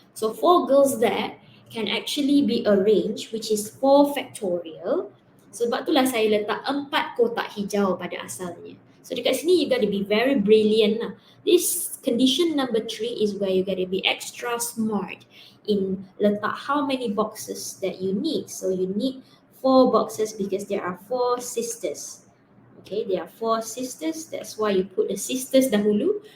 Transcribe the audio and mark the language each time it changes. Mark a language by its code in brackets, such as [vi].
[en] So 4 girls there can actually be arranged, which is 4 factorial. [ms] Sebab itulah saya letak 4 kotak hijau pada asalnya. [en] So [ms] dekat sini [en] you got to be very brilliant lah. This condition number 3 is where you got to be extra smart in [ms] letak [en] how many boxes that you need. So you need 4 boxes because there are 4 sisters. Okay, there are 4 sisters. That's why you put the sisters [ms] dahulu.